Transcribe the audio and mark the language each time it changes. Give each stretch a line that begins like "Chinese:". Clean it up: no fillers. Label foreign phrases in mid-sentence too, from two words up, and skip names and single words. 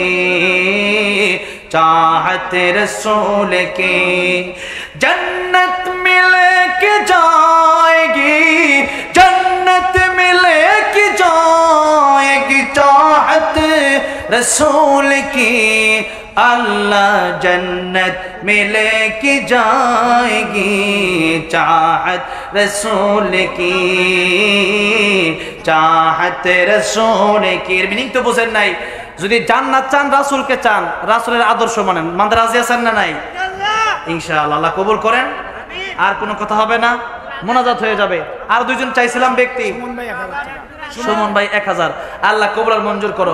Urdu: چاہت رسول کی، جنت ملے کہ جائے گی، جنت ملے کہ جائے گی چاہت رسول کی، اللہ جنت ملے کہ جائے گی چاہت رسول کی، چاہت رسول کی
Bangla: মিনিং তো বুঝেন নাই। যদি জান্নাত চান রাসূলকে চান, রাসূলের আদর্শ মানেন, মানতে রাজি আছেন না নাই? ইনশাআল্লাহ আল্লাহ কবুল করেন। আর কোনো কথা হবে না, মোনাজাত হয়ে যাবে। আর দুইজন চাইছিলাম ব্যক্তি, সুমন ভাই 1000, আল্লাহ কবুল আর মঞ্জুর করো।